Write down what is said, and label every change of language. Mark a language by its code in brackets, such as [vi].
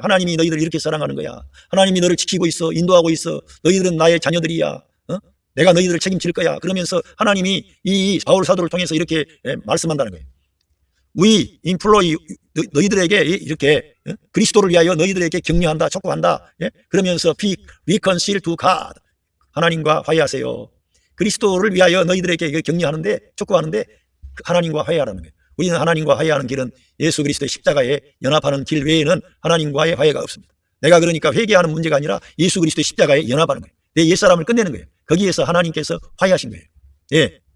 [ko] 하나님이 너희들을 이렇게 사랑하는 거야. 하나님이 너를 지키고 있어. 인도하고 있어. 너희들은 나의 자녀들이야. 내가 너희들을 책임질 거야. 그러면서 하나님이 이 바울 사도를 통해서 이렇게 말씀한다는 거예요. [en] We employ, [ko] 너희들에게 이렇게 그리스도를 위하여 너희들에게 격려한다, 촉구한다. 그러면서 [en] be reconciled to God, [ko] 하나님과 화해하세요. 그리스도를 위하여 너희들에게 격려하는데, 촉구하는데 하나님과 화해하라는 거예요. 우리는 하나님과 화해하는 길은 예수 그리스도의 십자가에 연합하는 길 외에는 하나님과의 화해가 없습니다. 내가 그러니까 회개하는 문제가 아니라 예수 그리스도의 십자가에 연합하는 거예요. 내 옛사람을 끝내는 거예요. 거기에서 하나님께서 화해하신 거예요.